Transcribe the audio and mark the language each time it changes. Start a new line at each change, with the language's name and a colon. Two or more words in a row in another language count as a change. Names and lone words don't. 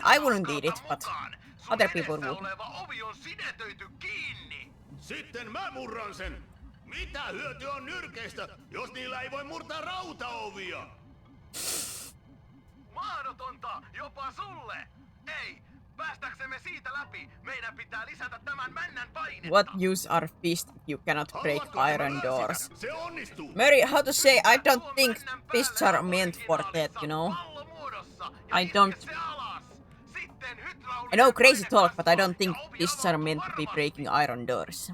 English: I wouldn't eat it, but other people would.
Finnish: Ovi on sinetöity kiinni. Sitten mä murran sen. Mitä hyöty on nyrkeistä, jos niillä ei voi murtaa rautaovia? Mahdotonta, jopa sulle. Ei, päästäksemme siitä läpi, meidän pitää lisätä tämän männän painetta.
English: What use are fists if you cannot break iron doors?
Finnish: Se onnistuu.
English: Mary, how to say? I don't think fists are meant for that, you know. I don't. I know crazy talk, but I don't think fists are meant to be breaking iron doors.